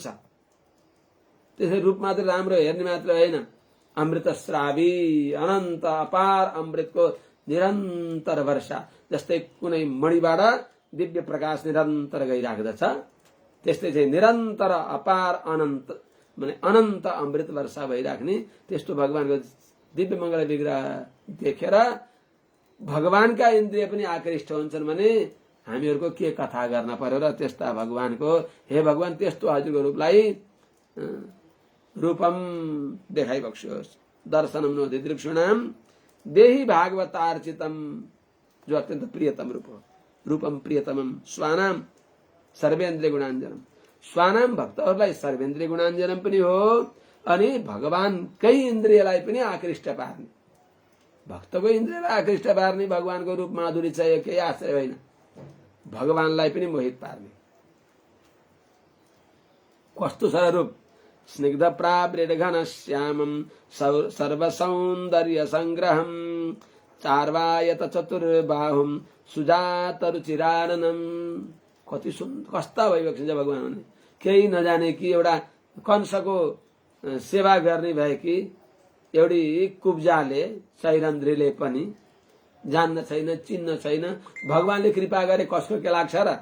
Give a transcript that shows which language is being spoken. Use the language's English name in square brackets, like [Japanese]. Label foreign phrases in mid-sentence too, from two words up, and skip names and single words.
[Nepali] त्यसै रूप मात्र राम्रो हेर्ने मात्र होइन, अमृतस्रावी अनन्त अपार अमृतको निरन्तर वर्षा, जस्तै कुनै मणिबाट दिव्य प्रकाश निरन्तर गइराख्दछ त्यस्तै चाहिँ निरन्तर अपार अनन्त माने अनन्त अमृत वर्षा भइराख्ने त्यस्तो भगवानको दिव्य मङ्गल विग्रह देखेर भगवानका इन्द्रिय पनि आकृष्ट हुन्छन्। भने हामीहरूको के कथा गर्न पर्यो र त्यस्ता भगवानको, हे भगवान त्यस्तो हजुरको रूपलाई रूपम देखाइबक्स्योस्। [Sanskrit] दर्शनम नो दिदृक्षुणाम देहि भागवतार्चितम, [Nepali] जो अत्यन्त प्रियतम रूप हो। [Sanskrit] रूपम प्रियतमम स्वानाम सर्वेन्द्रिय गुणाञ्जनम, [Nepali] स्वानाम भक्तहरूलाई [Sanskrit] सर्वेन्द्रिय गुणाञ्जनम [Nepali] पनि हो अनि भगवानकै इन्द्रियलाई पनि आकृष्ट पार्ने, भक्तको इन्द्रियलाई आकृष्ट पार्ने भगवानको रूप माधुरी चाहिँ केही आश्रय होइन, भगवानलाई पनि मोहित पार्ने। कस्तो छ [Sanskrit] रूप स्निग्ध प्रावृत घन श्यामम सर्व सौन्दर्य संग्रहम चार्वायत चतुर्बाहुम सुजात रुचिराननम। [Nepali] कति कस्ता भइबक्सिन्छ भगवान भने केही नजाने कि एउटा कंसको सेवा गर्ने भए कि एउटी कुब्जाले सैरन्ध्रीले पनि जान्न छैन चिन्न छैन भगवानले कृपा गरे कसको के लाग्छ र।